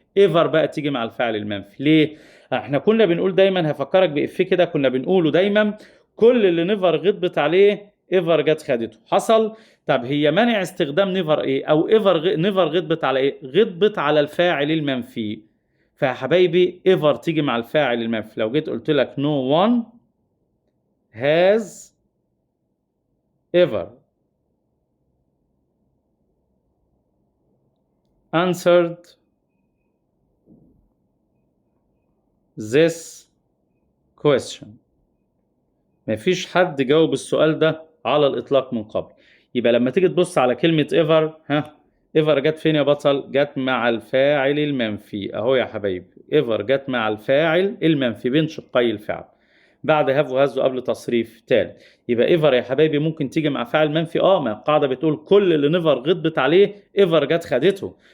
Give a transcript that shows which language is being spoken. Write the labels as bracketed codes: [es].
[ar] ايفر بقى تيجي مع الفاعل المنفي. ليه؟ احنا كنا بنقول دايما، هفكرك بإفيه كده كنا بنقوله دايما، كل اللي نيفر غضبت عليه ايفر جت خدته. حصل؟ طب هي مانع استخدام نيفر ايه؟ او ايفر نيفر غضبت على ايه؟ غضبت على الفاعل المنفي. فيا حبايبي ايفر تيجي مع الفاعل المنفي. لو جيت قلت لك [en] no one has ever answered this question. [ar] مفيش حد جاوب السؤال ده على الإطلاق من قبل. يبقى لما تيجي تبص على كلمة ever، ever جت فين يا بطل؟ جت مع الفاعل المنفي اهو يا حبايبي. ever جت مع الفاعل المنفي بين شقي الفعل بعد have وهاز قبل تصريف تالت. يبقى ever يا حبايبي ممكن تيجي مع فاعل منفي. ما القاعدة بتقول كل اللي never غضبت عليه ever جت خدته.